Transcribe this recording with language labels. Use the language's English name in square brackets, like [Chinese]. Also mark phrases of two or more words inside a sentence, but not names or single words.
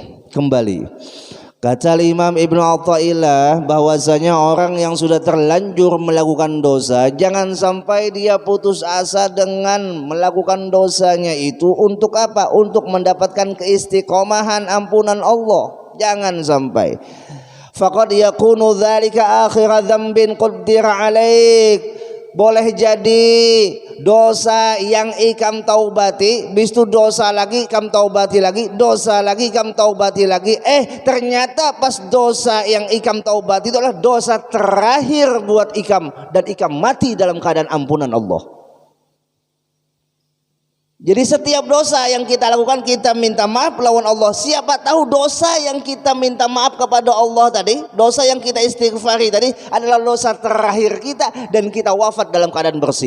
[Indonesian] Kembali kata Imam Ibnu Athaillah bahwasanya orang yang sudah terlanjur melakukan dosa, jangan sampai dia putus asa dengan melakukan dosanya itu. Untuk apa? Untuk mendapatkan keistiqomahan ampunan Allah. Jangan sampai. [Arabic] Faqad yakunu dzalika akhir dzambin qaddira alaik. [Banjar] Boleh jadi dosa yang ikam taubati, bis itu dosa lagi ikam taubati lagi, dosa lagi ikam taubati lagi. Ternyata pas dosa yang ikam taubati itu adalah dosa terakhir buat ikam, dan ikam mati dalam keadaan ampunan Allah. [Indonesian] Jadi setiap dosa yang kita lakukan kita minta maaf lawan Allah. Siapa tahu dosa yang kita minta maaf kepada Allah tadi, dosa yang kita istighfari tadi adalah dosa terakhir kita, dan kita wafat dalam keadaan bersih.